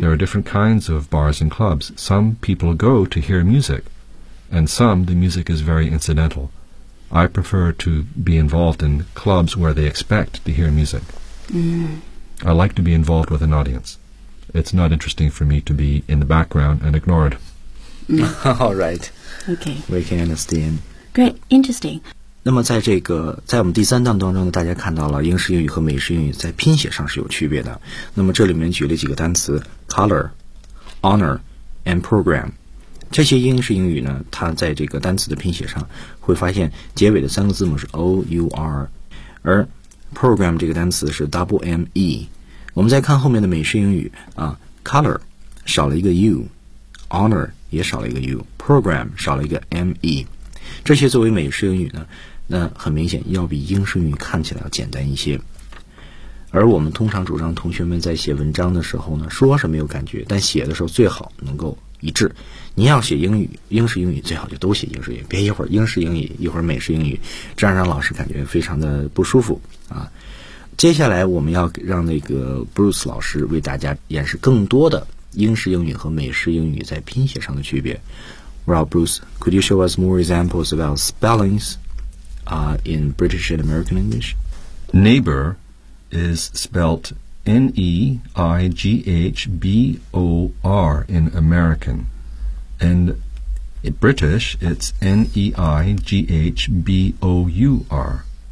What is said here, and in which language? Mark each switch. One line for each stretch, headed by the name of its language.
English: There are different kinds of bars and clubs. Some people go to hear music, and some the music is very incidental. I prefer to be involved in clubs where they expect to hear music. Mm-hmm. I like to be involved with an audience. It's not interesting for me to be in the background and ignored. Mm-hmm. All right. Okay. We can understand. Great. Interesting.
Chinese: 那么在这个在我们第三档当中呢，大家看到了英式英语和美式英语在拼写上是有区别的。那么这里面举了几个单词
English: color, honor, and program。
Chinese: 这些英式英语呢它在这个单词的拼写上会发现结尾的三个字母是 O-U-R， 而 program 这个单词是 W-M-E。我们再看后面的美式英语啊， color 少了一个 U， honor 也少了一个 U， program 少了一个 M-E。这些作为美式英语呢那很明显要比英式英语看起来要简单一些。而我们通常主张同学们在写文章的时候呢，说是没有感觉，但写的时候最好能够一致。您要写英语，英式英语最好就都写英式英语，别一会儿英式英语，一会儿美式英语，这样让老师感觉非常的不舒服啊。接下来我们要让那个 Bruce 老师为大家演示更多的英式英语和美式英语在拼写上的区别。
English: Well, Bruce, could you show us more examples about spellings, in British and American English? Neighbor is spelt N-E-I-G-H-B-O-R in American. And in British, it's N-E-I-G-H-B-O-U-R.